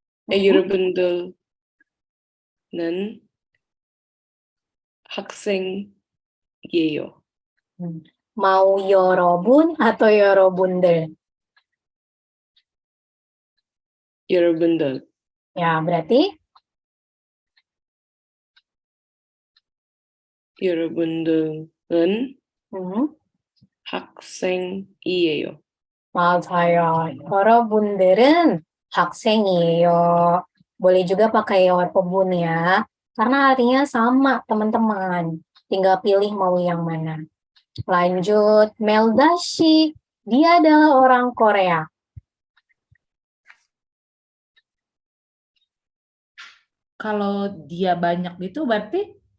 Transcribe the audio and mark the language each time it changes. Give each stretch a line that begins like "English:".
Korean: 여러분들은 학생이에요.
Indonesian: Mau 여러분 atau 여러분들?
Korean: 여러분들.
Indonesian: Ya, berarti
Korean: 여러분들은 학생이에요. 맞아요. 여러분들은 학생이에요.
Indonesian: Boleh juga pakai Yorpobun ya, karena artinya sama teman-teman. Tinggal pilih mau yang mana. Lanjut, Meldashi. Dia adalah orang Korea. Kalau dia banyak gitu berarti